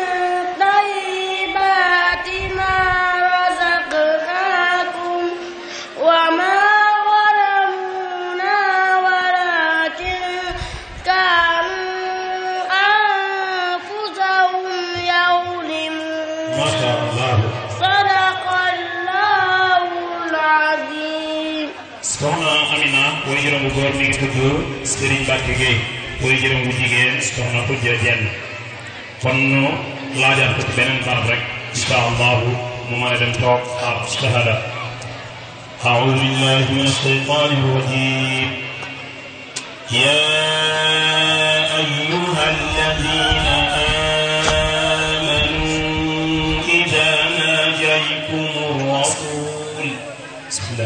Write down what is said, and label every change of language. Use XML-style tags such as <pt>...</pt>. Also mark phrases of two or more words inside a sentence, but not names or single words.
<ar>طيبات ما رزقناكم وما ظلمونا ولكن كانوا أنفسهم يظلمون صدق الله العظيم.</ar> <wo>soxna Amina way juróom bu góor mi ngi tudd Serigne Mbacke Gueye way juróom bu jigéen soxna Khoudia Diène kon nu laajal ko ci beneen barab rek</wo> <ar>إن شاء الله</ar> <wo>mu mën a dem toog xaar shahada</wo> <ar>أعوذ بالله من الشيطان الرجيم يا أيها الذين آمنوا إذا ناجيتم الرسول بسم الله</ar>